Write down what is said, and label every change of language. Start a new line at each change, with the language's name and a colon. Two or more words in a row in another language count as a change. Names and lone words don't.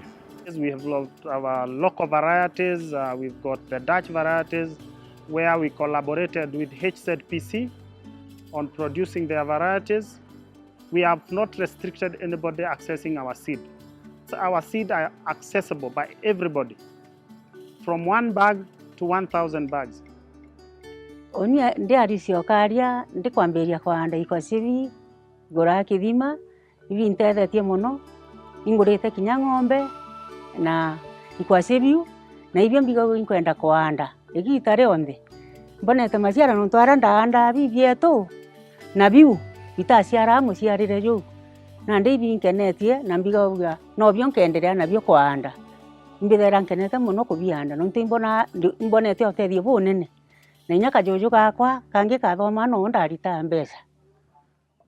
English: We have our local varieties. We've got the Dutch varieties, where we collaborated with HZPC on producing their varieties. We have not restricted anybody accessing our seed. So our seed are accessible by everybody, from 1 bag to 1,000 bags.
Meru: Onia ndiarisio karia ndikwambiria kwanda ikosivi ngora kithima ivi ntethetie muno ingurite kinya ng'ombe na ikwasiviu na ivyo mbigo inkwenda kwanda igita rionthe mbonete maciara ntwara ndanda bivietu na biu itaciara muciarire ju na ndivi nkenetie na mbigo no byo nkenderea na byo kwanda mbithera nkenete muno kubianda no mbonete otethio bunene na inya kajuju gakwa kangi kathoma no ndarita mbeca.